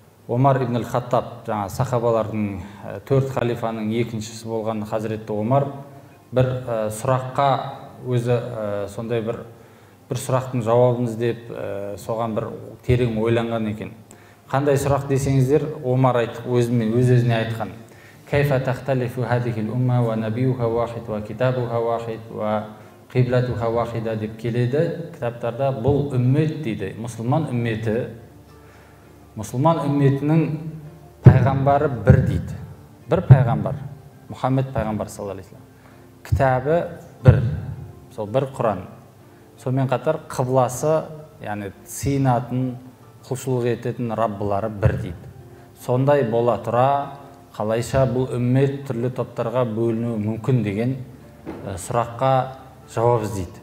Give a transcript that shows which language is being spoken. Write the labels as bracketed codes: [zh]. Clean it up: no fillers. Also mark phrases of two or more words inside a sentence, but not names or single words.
[kk] Омар ибн Хаттаб, жаңа сахабалардың 4 халифаның екіншісі болған Хазіретті Омар бір сұраққа өзі сондай бір сұрақтың жауабын іздеп, соған бір терең ойланған екен. Қандай сұрақ десеңіздер, Омар өз-өзіне айтқан: [ar] "كيف تختلف هذه الأمة ونبيها واحد وكتابها واحد وقبلتها واحدة" [kk] деп келеді кітаптарда. Бұл үммет дейді, мұсылман үмметінің пайғамбары бір дейді. Бір пайғамбар, Мұхаммед пайғамбар [ar] صلى الله عليه وسلم. [kk] Кітабы бір, сол бір Құран. Сонымен қатар қыбласы, яғни сыйынатын, құлшылық ететін Раббылары бір дейді. Сондай бола тұра, қалайша бұл үммет түрлі топтарға бөлінуі мүмкін деген сұраққа жауап іздейді.